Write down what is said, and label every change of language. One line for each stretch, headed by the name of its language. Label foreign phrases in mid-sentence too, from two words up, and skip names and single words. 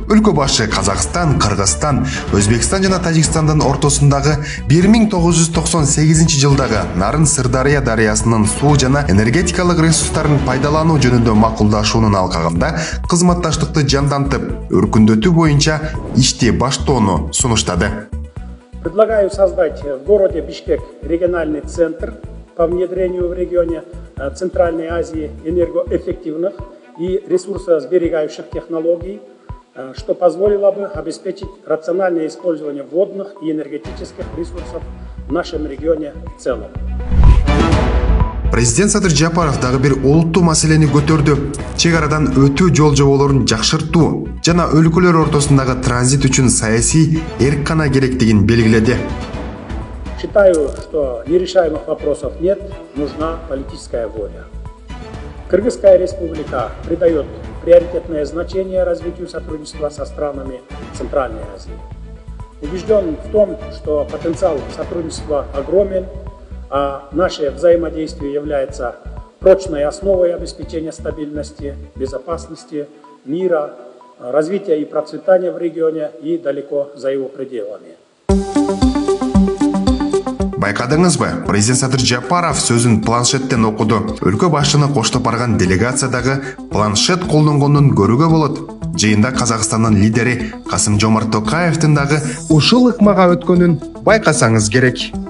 Kyrgyz: Өлкө башы Казакстан, Кыргызстан, Өзбекстан жана Тажикстандын ортосундагы 1998 жылдагы Нарын-Сырдарыя дарыясынын суу жана энергетикалык ресурстарын пайдалануу жөнүндө макулдашуунун алкагында кызматташтыкты жандантып, өркүндөтүү боюнча ишти баштоону сунуштады.
Russian: Предлагаю создать в городе Бишкек региональный центр по внедрению в регионе Центральной Азии энергоэффективных и ресурсосберегающих технологий, что позволило бы обеспечить рациональное использование водных и энергетических ресурсов в нашем регионе в целом.
Kyrgyz: Президент Садыр Жапаров дагы бир олуттуу маселени көтөрдү. Чегарадан өтүү жол жоболорун жакшыртуу жана өлкөлөр ортосундагы транзит үчүн саясий эрккана керектигин белгиледи.
Russian: Считаю, что нерешаемых вопросов нет, нужна политическая воля. Кыргызская республика придает приоритетное значение развитию сотрудничества со странами Центральной Азии. Убежден в том, что потенциал сотрудничества огромен, а наше взаимодействие является прочной основой обеспечения стабильности, безопасности, мира развития и процветания в регионе и далеко за его пределами.
Kyrgyz: Байкадыңызбы, президент Садыр Жапаров сөзін планшеттен оқыды. Өлкө башчыны коштоп барган делегациядагы планшет колдонгонун көрүүгө болот. Жыйында Казакстандын лидери Касым-Жомарт Токаевдин дагы ушул ыкмага өткөнүн байкасаңыз керек.